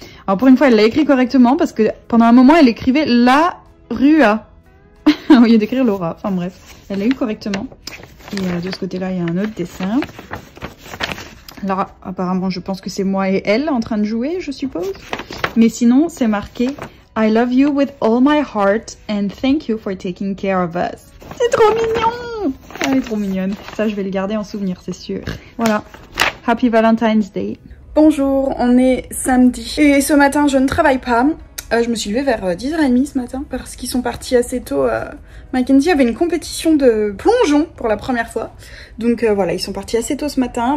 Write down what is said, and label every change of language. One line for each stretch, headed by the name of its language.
French: Alors pour une fois elle l'a écrit correctement parce que pendant un moment elle écrivait la Rua au lieu d'écrire Laura. Enfin bref, elle l'a eu correctement. Et de ce côté-là il y a un autre dessin. Alors apparemment je pense que c'est moi et elle en train de jouer, je suppose. Mais sinon c'est marqué
English: I love you with all my heart and thank you for taking care of us.
French: C'est trop mignon. Elle est trop mignonne. Ça je vais le garder en souvenir, c'est sûr. Voilà.
English: Happy Valentine's Day.
French: Bonjour, on est samedi. Et ce matin je ne travaille pas. Je me suis levée vers 10h30 ce matin parce qu'ils sont partis assez tôt. Mackenzie avait une compétition de plongeon pour la première fois. Donc voilà, ils sont partis assez tôt ce matin.